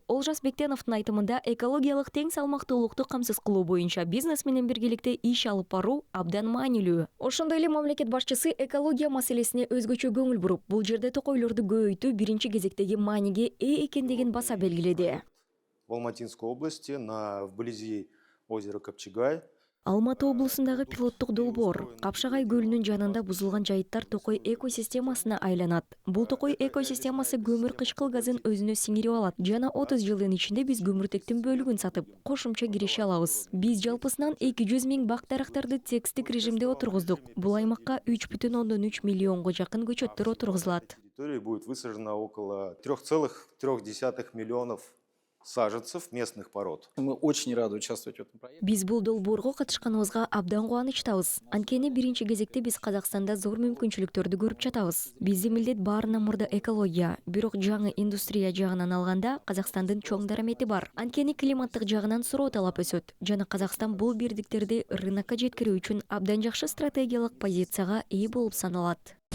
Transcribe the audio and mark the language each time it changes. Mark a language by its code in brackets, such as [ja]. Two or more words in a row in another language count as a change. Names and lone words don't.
[ky] Олжас Бектеновдун айтымында экологиялык тең салмактуулукту камсыз кылуу боюнча бизнес менен биргеликте иш алып баруу абдан маанилүү. Ошондой эле мамлекет башчысы экология маселесине өзгөчө көңүл буруп, бул жерде токойлорду көбөйтүү биринчи кезектеги мааниге ээ экендигин баса белгиледи. [ru] В Алматинской области, вблизи озера Капчагай. [ky] Алматы облусундагы пилоттук долбоор Капшагай көлүнүн жанында бузулган жайыттар токой экосистемасына айланат. Бул токой экосистемасы көмүр кычкыл газын өзүнө сиңирип алат жана 30 жылдын ичинде биз көмүртектин бөлүгүн сатып, кошумча киреше алабыз. Биз жалпысынан 200 миң бак-дарактарды текстик режимде отургуздук. Бул аймакка 3,3 миллионго жакын көчөттөр отургузулат. [ru] Территории будет высажено около 3,3 миллионов саженцев местных пород. Мы очень рады участвовать в этом проекте. [ky] Биз бул долбоорго катышканыбызга абдан кубанычтабыз. Анткени биринчи кезекте биз Казакстанда зор мүмкүнчүлүктөрдү көрүп жатабыз. Биздин милдет баарынан мурда экология, бирок жаңы индустрия жагынан алганда Казакстандын чоң дарамети бар. Анткени климаттык жагынан суроо талап өсөт жана Казакстан бул бирдиктерди рынокко жеткирүү үчүн абдан жакшы стратегиялык позицияга ээ болуп саналат.